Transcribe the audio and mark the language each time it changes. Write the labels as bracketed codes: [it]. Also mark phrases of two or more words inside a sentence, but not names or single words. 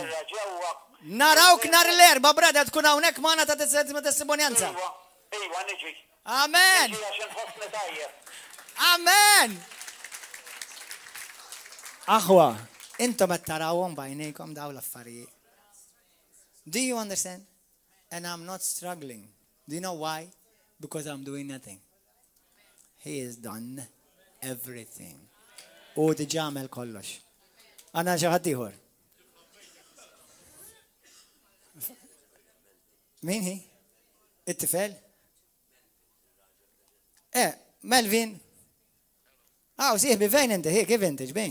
[mt] Narawk nar l-erba brother tkun hawnhekk magħna ta' testimonjanza. Iva niġi. Amen. Niġi għax inħossni tajjeb. Amen. Aħwa, intom qed tarawhom bajnejkom daw l-affarijiet. [en] Do you understand? And I'm not struggling. Do you know why? Because I'm doing nothing. He has done everything. [mt] U diġà għamel kollox. Għandna xi ħadd ieħor. Min hi? It-tifel? Melvin. U sieħbi fejn inti? Kif inti ġbejn?